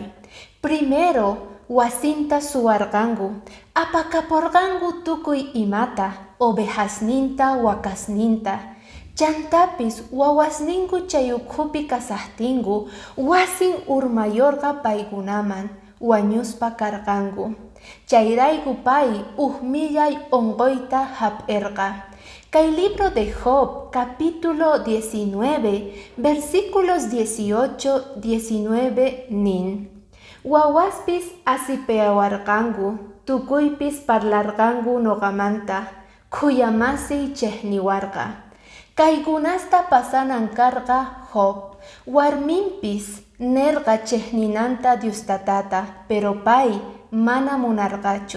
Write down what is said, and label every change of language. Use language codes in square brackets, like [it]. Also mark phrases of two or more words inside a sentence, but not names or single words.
[qu] Primero wasinta suwarqanku, apakapurqanku tukuy imata, ovejasninta wakasninta. Chantapis wawasninku chayukhupi kasaqtinku, wasin urmayorqa paykunaman, wañuspa karqanku. Chayrayku pay millay onqoyta hap'irqa. [es] Kay libro de Job, capítulo 19, versículos 18-19 nin. [qu] Wawaspis asipeawarqanku, tukuypis parlarqanku noqamanta, khuyamasiy chehniwarqa. Kaykunasta pasanan karqa Job, warminpis nerqa chehninanta Diostatata, pero pay mana munarqachu.